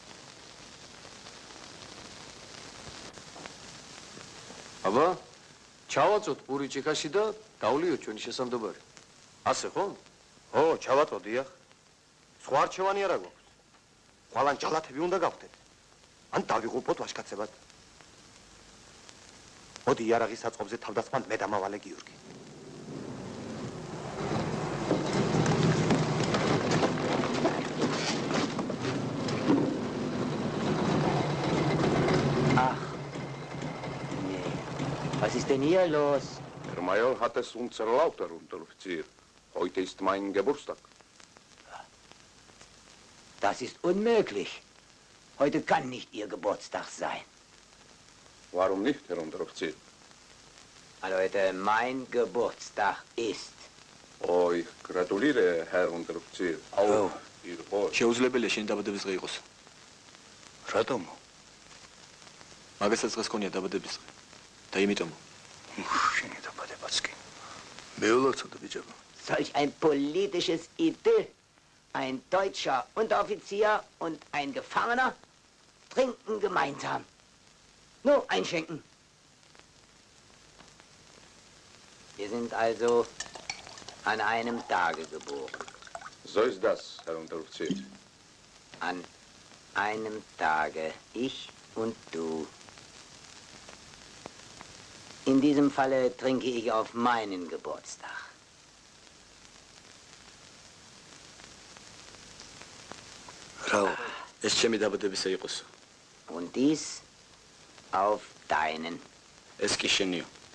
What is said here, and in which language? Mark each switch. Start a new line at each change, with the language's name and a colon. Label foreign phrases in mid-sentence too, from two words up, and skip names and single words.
Georgian: აბა, ჩავაწოთ პური ჭიქაში და დავლიოთ ჩვენი შესამდებარი. ასე ხო? ხო, ჩავატყო დიახ. სხვა არჩევანი არა გვაქვს. ხვალან ჯალათები უნდა გავხდეთ. ან დავიღუპოთ ვაშკაცებად. მოდი იარაღის საწყობზე თავდასხმად მე დამავალე გიორგი.
German: Was ist denn hier los? Der Major hat es uns erlaubt, Herr Unteroffizier. Heute ist mein Geburtstag. Das ist unmöglich. Heute kann nicht Ihr Geburtstag sein. Warum nicht, Herr Unteroffizier? Weil heute mein Geburtstag ist. Oh, ich gratuliere, Herr Unteroffizier. Oh. Ihr Hoch.
Georgian: შეუძლებელია შენი დაბადების დღე იყოს. რატომ? მაგასაც დღეს ქონია დაბადების დღე. და იმიტომ შენი დაბადებაც კი. მე ვლოცოდა ბიჭებო.
German: Solch ein politisches Idyll. Ein deutscher Unteroffizier und ein Gefangener trinken gemeinsam. Nur einschenken. Wir sind also an einem Tage geboren. So ist das, Herr Unteroffizier. An einem Tage, ich und du. In diesem Falle trinke ich auf meinen Geburtstag.
Georgian: რაო, ეს ჩემი დაბადებისა იყოს.
German: Und dies auf deinen.
Georgian: ეს კი შენია.